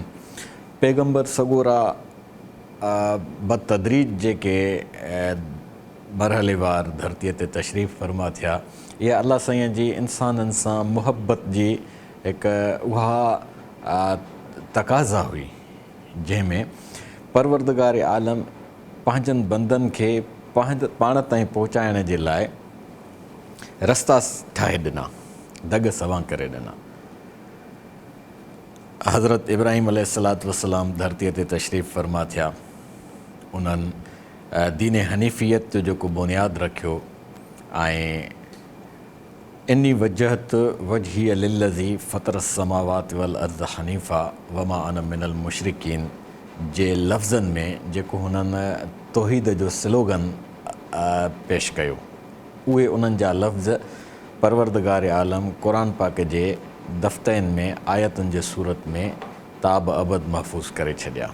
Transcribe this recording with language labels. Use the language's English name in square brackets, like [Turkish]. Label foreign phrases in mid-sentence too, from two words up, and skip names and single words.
[Sindhi] पैगम्बर सगोरा बतदरीज जेके मरहलेवार धरतीअ ते तशरीफ़ फ़रमा थिया, इहा अलाह साईं जी इंसाननि सां मुहबत जी हिकु उहा तक़ाज़ा हुई जंहिंमें परवरदिगार आलम पंहिंजनि बंदनि खे पाण ताईं पहुचाइण जे लाइ रस्ता ठाहे ॾिना, दग सवां करे ॾिना। हज़रत इब्राहिम [Arabic] عليه الصلاة والسلام [Sindhi] धरतीअ ते तशरीफ़ फ़रमा थिया, उन्हनि दीन हनीफ़ियत जो जेको बुनियादु रखियो ऐं [Arabic] إني وجهت وجهي للذي فطر السماوات والأرض حنيفا وما أنا من المشركين [Sindhi] जे लफ़्ज़नि में जेको हुननि तौहीद जो स्लोगन पेश कयो, उहे उन्हनि जा लफ़्ज़ परवरदिगार आलम क़ुरान पाक जे दफ़्तरनि में आयतुनि जे सूरत में ताब अबद महफ़ूज़ करे छॾिया।